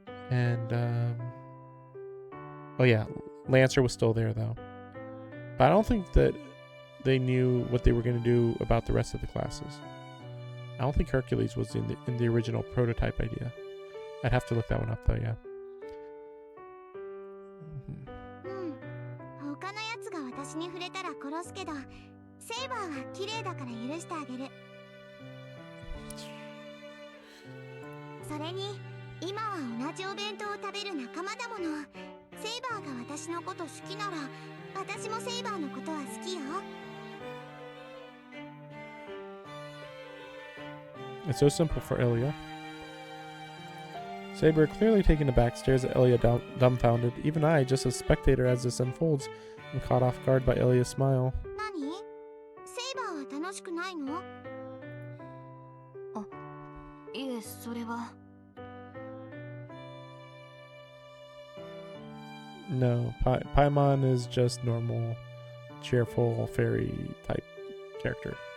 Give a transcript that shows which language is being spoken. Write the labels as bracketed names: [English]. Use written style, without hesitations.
[English] And, oh yeah, Lancer was still there though. But I don't think that they knew what they were going to do about the rest of the classes. I don't think Hercules was in the original prototype idea. I'd have to look that one up though, yeah. [Japanese] 他のやつが私に触れたら殺すけど、セイバーは綺麗だから許してあげる。それに今は同じお弁当を食べる仲間だもの。セイバーが私のこと好きなら、私もセイバーのことは好きよ。 [English] It's so simple for Ilya. Saber, clearly taken aback, stares at Ilya dumbfounded. Even I, just a spectator as this unfolds, am caught off guard by Ilya's smile. [Japanese] 何？セイバーは楽しくないの？いえ、それは。 [English] No, Paimon is just normal, cheerful fairy type character.